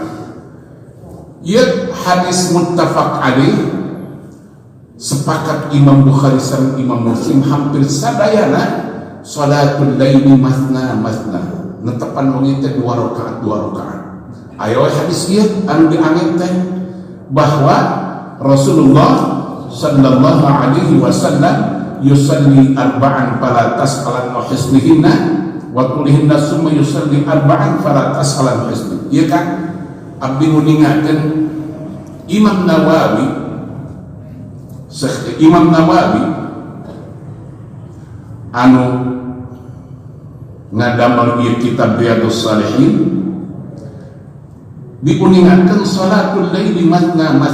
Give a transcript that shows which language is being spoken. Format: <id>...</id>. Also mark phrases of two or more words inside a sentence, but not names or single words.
<su>Ieu hadis</su> <ar>متفق عليه</ar> <su>sepakat Imam Bukhari sareng Imam Muslim hampir sadayana</su> <ar>صلاة الليل مثنى</ar> <su>netepan wengi teh 2 rakaat. Aya hadis ieu anu diangin teh bahwa Rasulullah</su> <ar>صلى الله عليه وسلم يصلي أربعا فلا تسأل عن حسنهن وطولهن ثم يصلي أربعا فلا تسأل عن حسن.</ar> <su>Ieu kan abdi nguningakeun Imam Nawawi anu ngadamel ieu kitab Riyadhus Shalihin diuningakeun</su> <ar>صلاة الليل مثنى</ar>